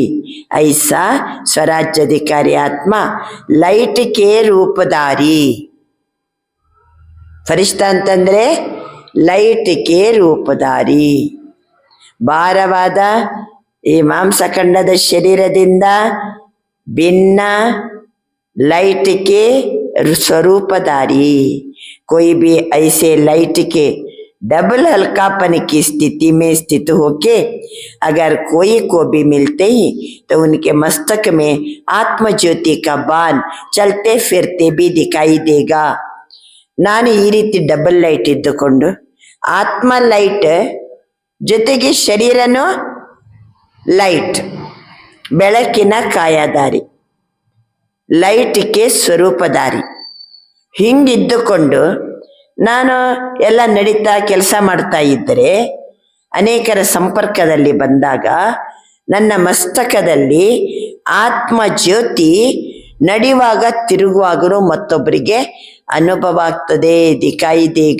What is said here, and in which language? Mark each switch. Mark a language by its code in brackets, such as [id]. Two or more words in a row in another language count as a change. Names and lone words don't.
[hi] ऐसा स्वराज्य अधिकारी आत्मा लाइट के रूपधारी. [kn] ಫರಿಷ್ಠ ಅಂತಂದ್ರೆ [hi] लाइट के रूपधारी. [kn] ಭಾರವಾದ ಈ ಮಾಂಸಖಂಡದ ಶರೀರದಿಂದ ಭಿನ್ನ [hi] लाइट के स्वरूपधारी. कोई भी ऐसे लाइट के डबल हल्कापन की स्थिति में स्थित होके अगर कोई को भी मिलते ही तो उनके मस्तक में आत्म ज्योति का बाण चलते फिरते भी दिखाई देगा. [kn] ನಾನು ಈ ರೀತಿ ಡಬಲ್ ಲೈಟ್ ಇದ್ದುಕೊಂಡು ಆತ್ಮ ಲೈಟ್ ಜೊತೆಗೆ ಶರೀರನು ಲೈಟ್, ಬೆಳಕಿನ ಕಾಯದಾರಿ, ಲೈಟ್ಗೆ ಸ್ವರೂಪದಾರಿ. ಹಿಂಗಿದ್ದುಕೊಂಡು ನಾನು ಎಲ್ಲ ನಡೀತಾ ಕೆಲಸ ಮಾಡ್ತಾ ಇದ್ದರೆ ಅನೇಕರ ಸಂಪರ್ಕದಲ್ಲಿ ಬಂದಾಗ ನನ್ನ ಮಸ್ತಕದಲ್ಲಿ ಆತ್ಮ ಜ್ಯೋತಿ ನಡೆಯುವಾಗ ತಿರುಗುವಾಗಲೂ ಮತ್ತೊಬ್ಬರಿಗೆ ಅನುಭವ ಆಗ್ತದೆ, [hi] दिखाई देगा.